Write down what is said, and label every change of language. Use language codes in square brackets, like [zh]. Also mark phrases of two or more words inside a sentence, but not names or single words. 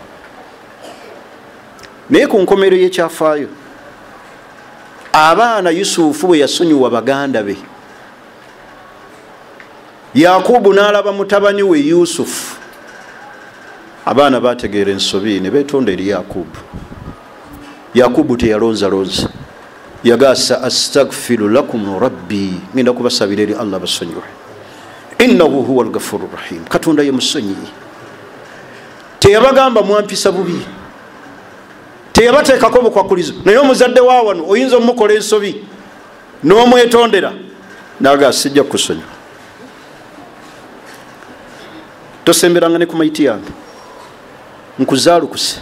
[lg] Naye ku nkomero y'ekyafaayo abaana Yusufu bwe yasonyiwa baganda be, Yakubu n'alaba mutabani we Yusufu, abaana bategeera ensobi ne beetonda eri Yakubu. Yakubu teyalonzalonza, yagasa [ar] أستغفر لكم ربي, [lg] ngenda kubasabira eri Allah basonyiwe. [ar] إنه هو الغفور رحيم, [lg] Katonda ye musonyi. Teyabagamba mwampisa bubi, teyabateekako bukwakulizo. Naye omuzadde wa wano oyinza omukola ensobi n'omwetondera naga sijja kusonyiwa. Tosemberanga ne ku maiti yange nkuzaalukuse.